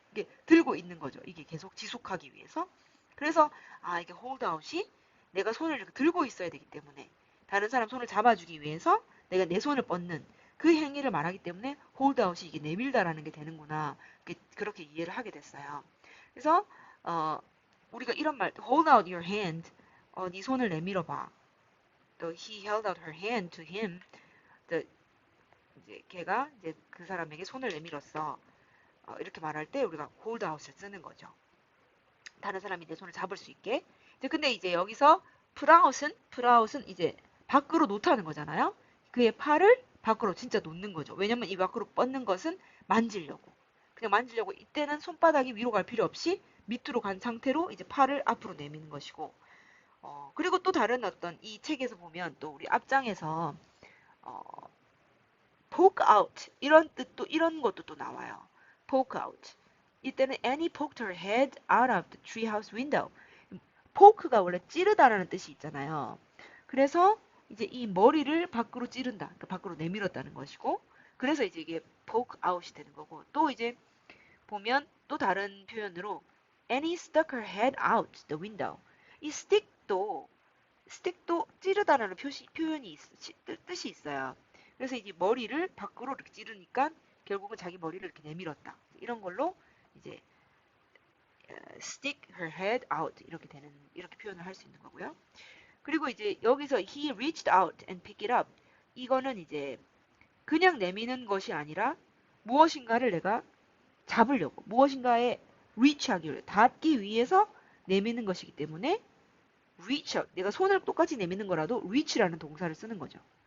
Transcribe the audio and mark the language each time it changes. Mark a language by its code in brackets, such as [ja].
[ko] 이게 들고 있는 거죠. 이게 계속 지속하기 위해서. 그래서 이게 hold out이 내가 손을 이렇게 들고 있어야 되기 때문에 다른 사람 손을 잡아주기 위해서 내가 내 손을 뻗는 그 행위를 말하기 때문에 hold out이 이게 내밀다라는 게 되는구나. 그렇게 이해를 하게 됐어요. 그래서 우리가 이런 말 [en] hold out your hand [ko] 네 손을 내밀어 봐. 또 [en] he held out her hand to him. [ko] 또 이제 걔가 이제 그 사람에게 손을 내밀었어. 이렇게 말할 때 우리가 hold out을 쓰는 거죠. 다른 사람이 내 손을 잡을 수 있게. 근데 이제 여기서 put out은 이제 밖으로 놓다는 거잖아요. 그의 팔을 밖으로 진짜 놓는 거죠. 왜냐면 이 밖으로 뻗는 것은 만지려고. 그냥 만지려고 이때는 손바닥이 위로 갈 필요 없이 밑으로 간 상태로 이제 팔을 앞으로 내미는 것이고. 그리고 또 다른 어떤 이 책에서 보면 또 우리 앞장에서 어, poke out 이런 뜻도 이런 것도 또 나와요. [en] poke out. [ko] 이때는 [en] Annie poked her head out of the treehouse window. [ko] poke가 원래 찌르다라는 뜻이 있잖아요. 그래서 이제 이 머리를 밖으로 찌른다. 그러니까 밖으로 내밀었다는 것이고. 그래서 이제 이게 poke out이 되는 거고. 또 이제 보면 또 다른 표현으로 [en] Annie stuck her head out the window. [ko] 이 stick도 찌르다라는 표현이 뜻이 있어요. 그래서 이제 머리를 밖으로 이렇게 찌르니까 결국은 자기 머리를 이렇게 내밀었다. 이런 걸로 이제 [en] stick her head out [ko] 이렇게 표현을 할 수 있는 거고요. 그리고 이제 여기서 [en] he reached out and picked it up. [ko] 이거는 이제 그냥 내미는 것이 아니라 무엇인가를 내가 잡으려고 무엇인가에 reach하기 위해 닿기 위해서 내미는 것이기 때문에 reach out 내가 손을 똑같이 내미는 거라도 reach라는 동사를 쓰는 거죠.